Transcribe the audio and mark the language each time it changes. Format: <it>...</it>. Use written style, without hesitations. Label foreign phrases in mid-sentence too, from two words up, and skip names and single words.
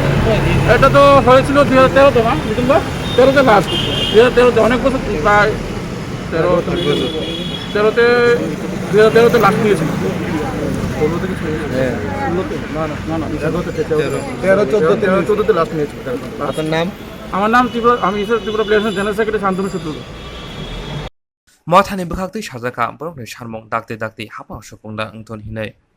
<bn>এটা তো হয়েছিল 2013-তে না মিটুন ভাই, 13-তে লাস্ট, 2013-তে অনেক বছর, প্রায় 2013-তে লাস্ট নিয়েছিল। 13-14-তে লাস্ট নিয়েছিল। আপনার নাম? আমার নাম আমি ত্রিপুরা প্লেয়ারেশন</bn> <en>general secretary</en> <bn>শান্তনু সূত্র।</bn> <trp>Mathani bukaktei sajaka borokni sharmung dakte dakte hapa shopungda engton hinai</trp>